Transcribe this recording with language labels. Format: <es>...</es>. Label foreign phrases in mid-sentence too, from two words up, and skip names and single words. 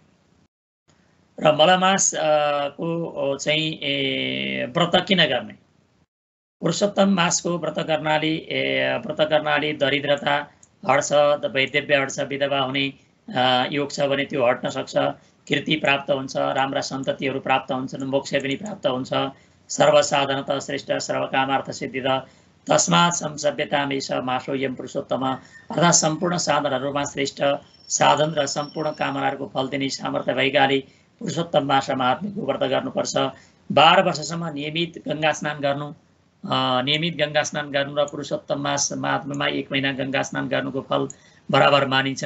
<ne>र मलमासको चाहिँ व्रत किन गर्ने? पुरुषोत्तम मासको व्रत गर्नाले दरिद्रता हट्छ, वैधव्य हट्छ, विधवा हुने योग छ भने त्यो हट्न सक्छ, कीर्ति प्राप्त हुन्छ, राम्रा सन्ततिहरू प्राप्त हुन्छन्, मोक्ष पनि प्राप्त हुन्छ,</ne> <sa>सर्वसाधनत श्रेष्ठ सर्वकामार्थ सिद्धिद तस्मात् संसभ्यतामेष मासोऽयं पुरुषोत्तम</sa> <ne>अर्थात् सम्पूर्ण साधनहरूमा श्रेष्ठ साधन र सम्पूर्ण कामनाहरूको फल दिने सामर्थ्य भएकाले पुरुषोत्तम मास महात्म्यको व्रत गर्नुपर्छ। 12 वर्षसम्म नियमित गङ्गा स्नान गर्नु र पुरुषोत्तम मास महात्म्यमा 1 महिना गङ्गा स्नान गर्नुको फल बराबर मानिन्छ।</ne>